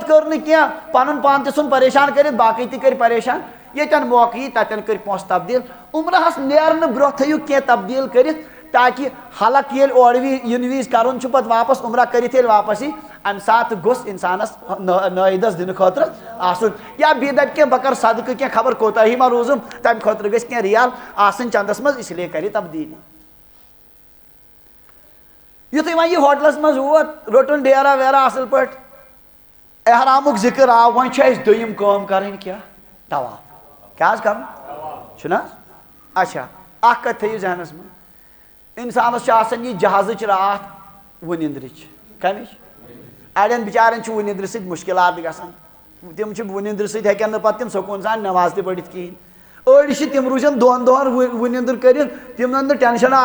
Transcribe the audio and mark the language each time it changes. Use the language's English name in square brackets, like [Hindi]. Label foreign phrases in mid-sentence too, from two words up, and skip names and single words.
[Kashmiri] کٔر نہٕ کینٛہہ پنُن پان تہِ ژھُن پریشان کٔرِتھ باقٕے تہِ کٔرۍ پریشان ییٚتٮ۪ن موقعہٕ یی تتٮ۪ن کٔرۍ پونٛسہٕ تبدیٖل عمرہس نیرنہٕ برونٛہہ تھٲیِو کینٛہہ تبدیٖل کٔرِتھ تاکہِ حلق ییٚلہِ اورٕ یِنہٕ وِزِ کرُن چھُ پتہٕ واپس عمرہ کٔرِتھ ییٚلہِ واپس یی امہِ ساتہٕ گوٚژھ انسانس نٲیدس دِنہٕ خٲطرٕ آسُن یا بیٚیہِ دپہِ کینٛہہ بہٕ کرٕ صدقہٕ کینٛہہ خبر کوتاہی ما روٗزُم تمہِ خٲطرٕ گژھِ کینٛہہ رِیال آسٕنۍ چندس منٛز [Urdu] اس لیے [Kashmiri] کرِ تبدیٖلی یُتھُے وۄنۍ یہِ ہوٹلس منٛز ووت روٚٹُن ڈیرا ویرا اصل پٲٹھۍ احرامُک ذِکر آو وۄنۍ چھِ اسہِ دوٚیِم کٲم کرٕنۍ کیٛاہ طواف کیٛاہ حظ کرُن چھُنہ حظ اچھا اکھ کتھ تھٲیِو ذہنس منٛز انسانس چھِ آسان یہِ جہازٕچ راتھ وُنِندرٕچ کمِچ اڑٮ۪ن بِچارٮ۪ن چھِ وُنِندرِ سۭتۍ مُشکلات گژھان تِم چھِ وُنِندرِ سۭتۍ ہٮ۪کن نہٕ پتہٕ تِم سکوٗن سان نٮ۪ماز تہِ پٔرِتھ کِہینۍ أڑۍ چھِ تِم روٗزن دۄن دۄہن وُنِندٕر کٔرِتھ تِمن نہٕ ٹٮ۪نشنا